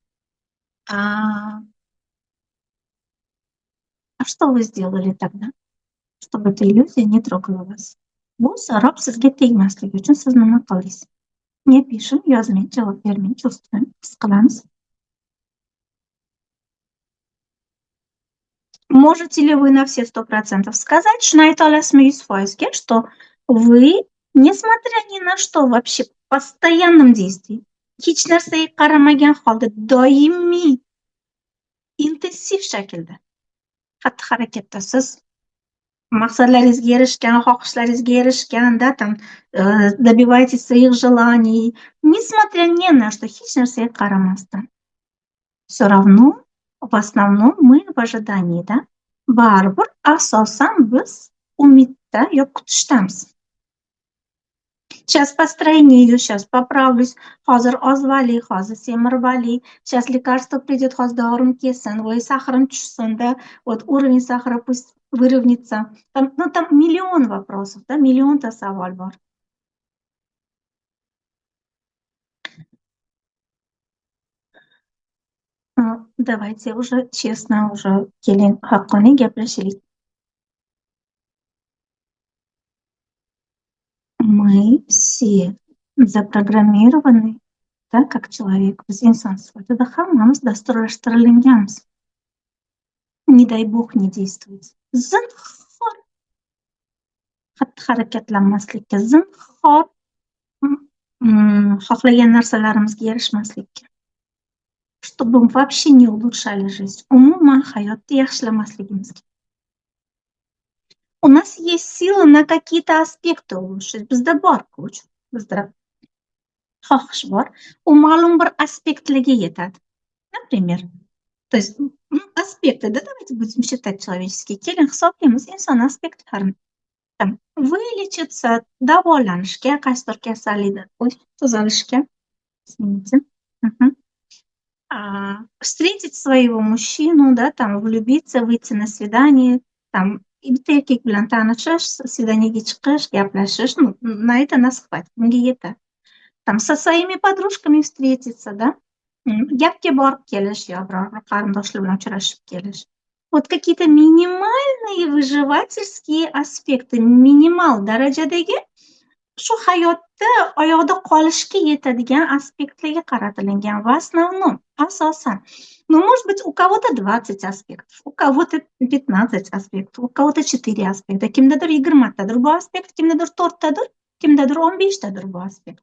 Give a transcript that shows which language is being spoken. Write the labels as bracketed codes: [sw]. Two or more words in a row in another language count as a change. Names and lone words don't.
[ru] А что вы сделали тогда, чтобы эта иллюзия не трогала вас? [uz] Bu sarob sizga tegmasligi uchun siz nima qildingiz? Не pishing, yozmang, javob bermang, chustmang, his qilamiz. [ru] Можете ли вы на все 100% сказать, [uz] shuni ayta olasizmi 100%, [ru] что вы, несмотря ни на что, вообще в постоянном действии, [uz] hech narsaga qaramagan holda doimiy intensiv shaklda xatti-harakatda siz maqsadlaringizga erishgan, xohishlaringizga erishgan, [ru] да, там добиваетесь своих желаний, несмотря ни на что, [uz] hech narsaga qaramasdan. [ru] Все равно в основном мы в ожидании, да? [uz] Baribir asosan biz umidda yoki kutishdamiz. [ru] Сейчас по стройнее иду, сейчас поправлюсь. [uz] Hozir ozvali, hozir semirvali. [ru] Сейчас лекарство придет, [uz] hozir dorim kelsin. Voy, sahrim tushsin-da. [ru] Вот уровень сахара пусть выровняется. Там, ну, там миллион вопросов, да, [uz] миллионta savol bor. [ru] Давайте уже честно, уже [uz] keling, haqqoniy gaplashaylik. [ru] Мы все заprogramированы, да, как человек, [uz] biz inson sifatida hammamiz dasturlashtirilganmiz. [ru] Не дай bog не действовать. [uz] Zinhor xatti-harakatlanmaslikka, zinhor xohlagan narsalarimizga erishmaslikka. [ru] Чтобы вообще не улучшали жизнь. [uz] Umuman hayotni yaxshilamasligimizga. [ru] У нас есть сила на какие-то аспекты улучшить. [uz] Bizda bor-ku, bizda xohish bor. U ma'lum bir aspektlarga yetadi. [ru] Например, то есть, аспекты, да, давайте будем считать человеческие. [uz] Keling hisoblaymiz inson aspektlarini. [ru] Там вылечиться, [uz] davolanishga, qaysidir kasallikdan tuzalishga, [ru] извините. Встретить своего мужчину, да, там влюбиться, выйти на свидание, там [uz] bitta erkak bilan tanishish, свиданиеga chiqish, gaplashish, [ru] ну, на это нас хватит, [uz] bunga yetadi. [ru] Там со своими подружками встретиться, да, [uz] gapga borib kelish yo biror bir qarindoshlar bilan uchrashib kelish. [ru] Вот какие-то минимальные выживательские аспекты, [uz] minimal darajadagi shu hayotda oyoqda qolishga yetadigan aspektlarga qaratilgan va основном, asosan. [ru] Ну, может быть, у кого-то 20 аспектов, у кого-то 15 аспектов, у кого-то 4 аспекта, [uz] kimdadir 20 tadir bu aspekt, kimdadir 4 tadir, kimdadir 15 tadir bu aspekt.